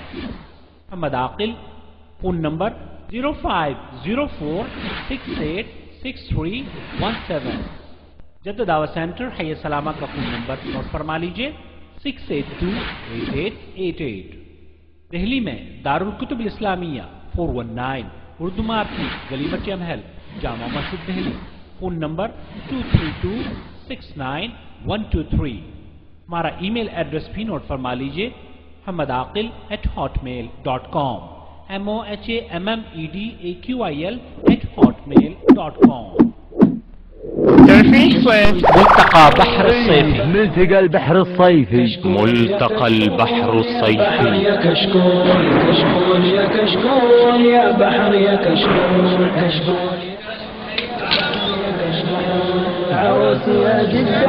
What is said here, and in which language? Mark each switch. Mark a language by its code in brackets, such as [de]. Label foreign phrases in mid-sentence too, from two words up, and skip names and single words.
[ur] محمد عاقل، فون نمبر 0504686317، جدہ دعوت سینٹر حی سلامہ کا فون نمبر نوٹ فرما لیجئے 6828888۔ دہلی میں دارالکتب الاسلامیہ 419 اردو مارکیٹ گلی بچے محل جامع مسجد دہلی، فون نمبر 232691223۔ ہمارا ای میل ایڈریس بھی نوٹ فرما لیجئے mohammedaqil@hotmail.com mohammedaqil@hotmail.com۔ [ar] ملتقى بحر الصيفي، ملتقى البحر الصيفي، ملتقى البحر الصيفي، يا كشكول كشكول يا كشكول يا بحر يا كشكول كشكول عروس يا جدة